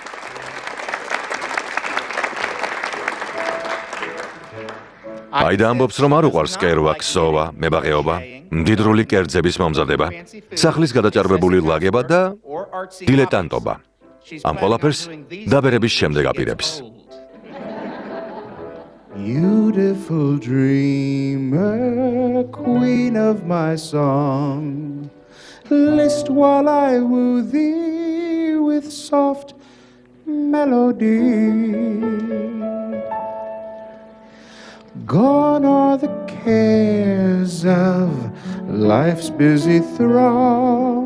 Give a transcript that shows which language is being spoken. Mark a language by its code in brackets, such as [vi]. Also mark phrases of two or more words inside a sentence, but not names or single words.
[ka] აიდა ამბობს, რომ არ უყვარს კერვა, ქსოვა, მებაღეობა, მდიდრული კერძების მომზადება, სახლის გადაჭარბებული ლაგება და დილეტანტობა. ამ ყველაფერს დაბერების შემდეგ აპირებს. [en] Beautiful dreamer, queen of my song, list while I woo thee with soft melody. Gone are the cares of life's busy throng.